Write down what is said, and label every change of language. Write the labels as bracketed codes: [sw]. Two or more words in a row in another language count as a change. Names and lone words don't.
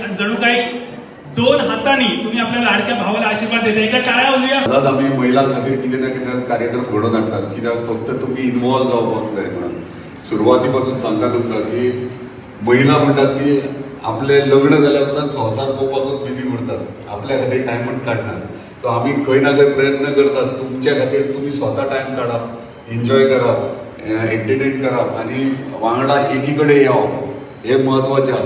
[mr] आणि जणू काही दोन हातांनी तुम्ही आपल्या लाडक्या भावाला आशीर्वाद देता. एका टाळ्या होऊया. [kok] आज आम्ही महिला खातीर कितें ना कितें कार्यक्रम घडोवन हाडटात, कित्याक फक्त तुम्ही इन्वॉल्व जावपाक जाय म्हणून. सुरवाती सांगता तुमकां की महिला म्हणटात की आपले लग्न जाल्या उपरांत संवसार पळोवपाकूच बिजी उरतात, आपल्या खातीर टायमूच काडनात. सो आमी खंय ना खंय प्रयत्न करतात तुमच्या खातीर तुम्ही स्वता टायम काडप, एन्जॉय करप, एंटरटेन करप आणि वांगडा एकीकडे येवप, हे म्हत्वाचें आसा.